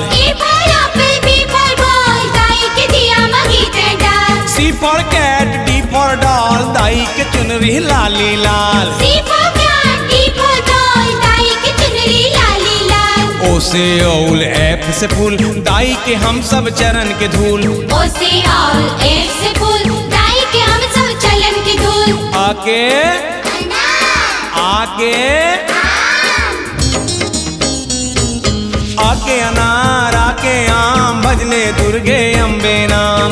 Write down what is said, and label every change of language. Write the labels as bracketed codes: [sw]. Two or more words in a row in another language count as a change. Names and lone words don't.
[en] A for apple, B for ball, [hne] दाई के दिया मघी ते डाल। [en] C for cat, D for doll, [hne] दाई के चुनरी लाली लाल। [en] C for cat, D for doll, [hne] दाई के चुनरी लाली लाल। O से औल F से फूल, दाई के हम सब चरण के धूल। O से और F से फूल, दाई के हम सब चलन के धूल। आके अनार आके आके अनार आके आम भजले दुर्गे अम्बे नाम।